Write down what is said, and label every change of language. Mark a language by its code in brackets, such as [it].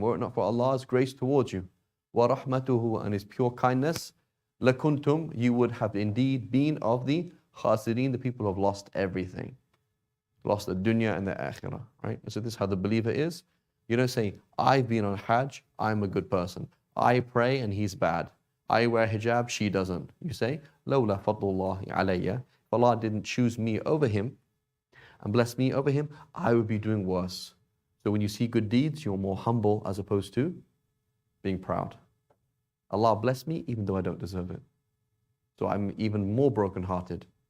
[en] Were it not for Allah's grace towards you, وَرَحْمَتُهُ, and His pure kindness, لَكُنْتُمْ, you would have indeed been of the khasirin, the people who have lost everything. Lost the dunya and the akhirah, right? So this is how the believer is. You don't say, I've been on Hajj, I'm a good person. I pray and he's bad. I wear hijab, she doesn't. You say, [ar] لَوْلَا فَضْلُ اللَّهِ عَلَيَّ. [en] If Allah didn't choose me over him and bless me over him, I would be doing worse. So when you see good deeds, you're more humble as opposed to being proud. Allah bless me even though I don't deserve it. So I'm even more brokenhearted.